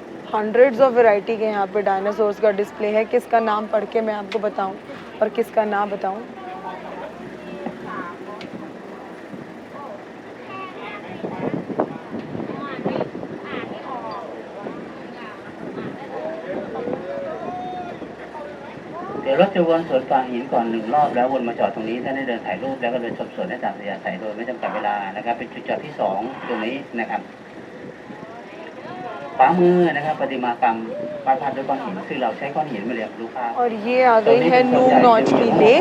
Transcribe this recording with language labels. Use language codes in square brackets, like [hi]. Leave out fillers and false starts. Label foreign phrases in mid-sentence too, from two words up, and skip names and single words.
[en] hundreds of variety [hi] के यहाँ पे डायनासोर्स का डिस्प्ले है। किसका नाम पढ़ के मैं आपको बताऊँ और किसका ना बताऊँ। [th] เดี๋ยวรถจะวนสวนป่าหินก่อน1 รอบแล้ววนมาจอดตรงนี้ท่านได้เดินถ่ายรูปแล้วก็เดินชมสวนได้ตามอัธยาศัยโดยไม่จำกัดเวลานะครับเป็นจุดจอดที่2ตรงนี้นะครับขวามือนะครับประติมากรรมวาดภาพด้วยก้อนหินซึ่งเราใช้ก้อนหินมาเรียนรู้ภาพ [hi] और ये आ गई है नूंग नॉच की लेक।